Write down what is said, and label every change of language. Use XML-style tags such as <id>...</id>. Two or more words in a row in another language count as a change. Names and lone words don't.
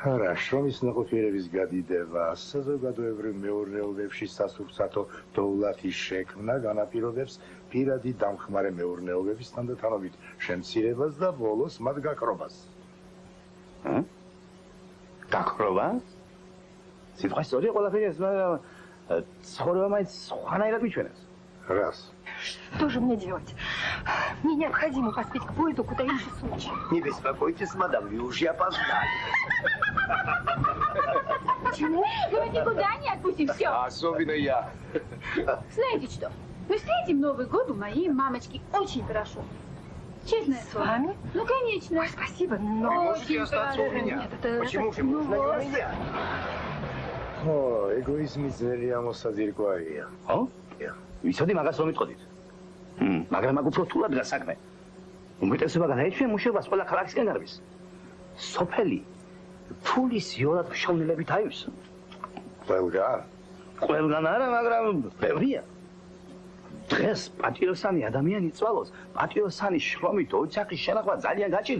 <ka>არა, შრომის ნაყოფიერების გადიდება, საზოგადოებრივ მეურნეობებში სასურსათო დოვლათის შექმნა განაპირობებს პირადი დამხმარე მეურნეობების თანდათანობით შემცირებას და ბოლოს მათ გაქრობას. გაქრობას? სიტყვა სწორია ყველაფერი ეს, მაგრამ ცხოვრება მაინც სხვანაირად მიჩვენებს.</ka> <ru>Раз. Что же мне делать? Мне необходимо поспеть к поезду, куда ищу случай. Не беспокойтесь, мадам, вы уже опоздали. Почему? Мы вас никуда не отпустим, все. Особенно я. Знаете что? Мы встретим Новый год у моей мамочки очень хорошо. Честно. С вами? Ну, конечно. Ой, спасибо, но... Можете остаться у меня. Нет, это... Почему же нужно вот. я?</ru> <ka>О, эгоизმი ძნელი ამოსაძირკვავია. ხო? ვიცოდი მაგას რომ იტყოდით. მაგრამ მაგ უფრო რთულად გასაქმე. უმეტესობა გადაეჩვია მუშაობას ყველა ქალაქისკენ გარბის. სოფელი ფულის იოლად მშოვნელებით აივსო. ყველგან? ყველგან არა, მაგრამ ბევრია. დღეს პატიოსანი ადამიანი წვალოს, პატიოსანი შრომით ოჯახის შენახვა ძალიან გაჭირდა.</ka>